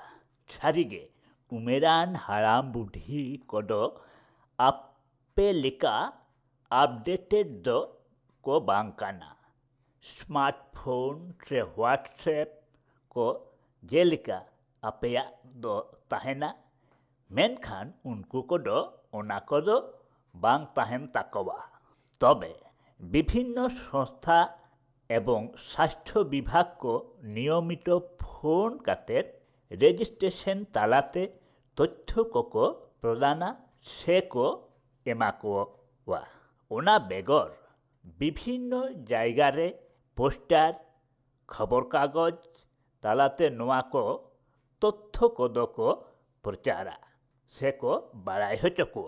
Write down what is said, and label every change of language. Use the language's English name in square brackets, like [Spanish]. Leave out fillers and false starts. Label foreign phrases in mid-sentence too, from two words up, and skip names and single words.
[Santali] ᱥᱟᱹᱨᱤᱜᱮ ᱩᱢᱮᱨᱟᱱ ᱦᱟᱲᱟᱢ ᱵᱩᱰᱷᱤ ᱠᱚᱫᱚ ᱟᱯᱮ ᱞᱮᱠᱟ ᱟᱯᱰᱮᱴᱮᱰ ᱫᱚ ᱠᱚ ᱵᱟᱝ ᱠᱟᱱᱟ। ᱥᱢᱟᱨᱴᱯᱷᱳᱱ ᱥᱮ ᱦᱳᱣᱟᱴᱥᱮᱯ ᱠᱚ ᱡᱮᱞᱮᱠᱟ ᱟᱯᱮᱭᱟᱜ ᱫᱚ ᱛᱟᱦᱮᱱᱟ, ᱢᱮᱱᱠᱷᱟᱱ ᱩᱱᱠᱩ ᱠᱚᱫᱚ ᱚᱱᱟ ᱠᱚᱫᱚ ᱵᱟᱝ ᱛᱟᱦᱮᱱ ᱛᱟᱠᱚᱣᱟ। ᱛᱚᱵᱮ বিভিন্ন সংস্থা এবং স্বাস্থ্য বিভাগ কো নিয়মিত ফোন কাতের রেজিস্ট্রেশন তালাতে তথ্য কো প্রদানা সে কো এমা কোয়া। ওনা বেগর বিভিন্ন জায়গারে পোস্টার খবর কাগজ তালাতে নোয়া কো তথ্য কদো কো প্রচারা সে কো বাড়াই হচো কোয়া।